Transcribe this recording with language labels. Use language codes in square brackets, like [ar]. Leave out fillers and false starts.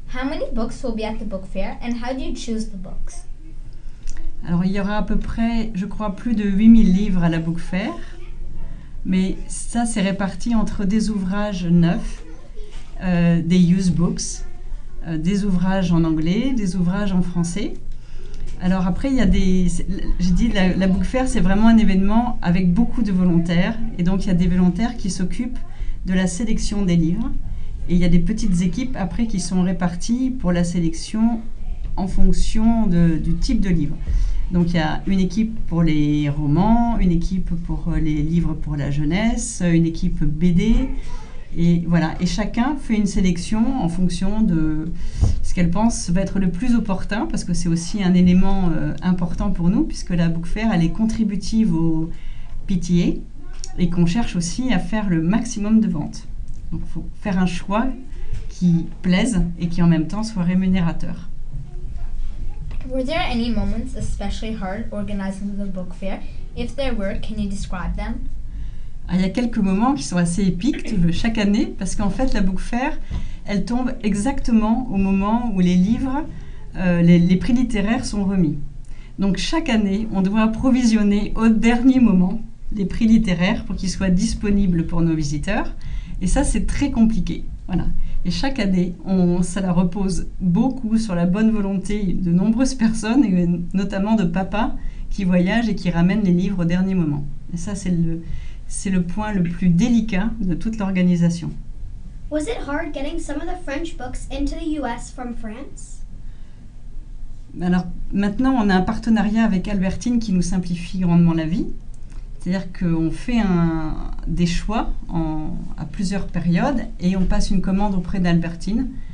[en] How many books will be at the book fair and how do you choose the books? [fr] Alors il y aura à peu près, je crois, plus de 8000 livres à la Book Fair, mais ça c'est réparti entre des ouvrages neufs, des used books, des ouvrages en anglais, des ouvrages en français. Alors après, il y a j'ai dit la Book Fair, c'est vraiment un événement avec beaucoup de volontaires. Et donc, il y a des volontaires qui s'occupent de la sélection des livres. Et il y a des petites équipes après qui sont réparties pour la sélection en fonction du type de livre. Donc, il y a une équipe pour les romans, une équipe pour les livres pour la jeunesse, une équipe BD. Et voilà, et chacun fait une sélection en fonction de ce qu'elle pense va être le plus opportun, parce que c'est aussi un élément important pour nous, puisque la Book Fair, elle est contributive au PTA, et qu'on cherche aussi à faire le maximum de ventes. Donc il faut faire un choix qui plaise et qui en même temps soit rémunérateur. [en] Were there any moments especially hard organizing the book fair? If there were, can you describe them? [fr] Il y a quelques moments qui sont assez épiques chaque année, parce qu'en fait, la Book Fair, elle tombe exactement au moment où les livres, les prix littéraires sont remis. Donc chaque année, on doit approvisionner au dernier moment les prix littéraires pour qu'ils soient disponibles pour nos visiteurs. Et ça, c'est très compliqué. Voilà. Et chaque année, ça repose beaucoup sur la bonne volonté de nombreuses personnes, et notamment de papas qui voyagent et qui ramènent les livres au dernier moment. Et ça, c'est le point le plus délicat de toute l'organisation. [en] Was it hard getting some of the French books into the US from France? [fr] Alors maintenant, on a un partenariat avec Albertine qui nous simplifie grandement la vie. C'est-à-dire qu'on fait des choix à plusieurs périodes et on passe une commande auprès d'Albertine.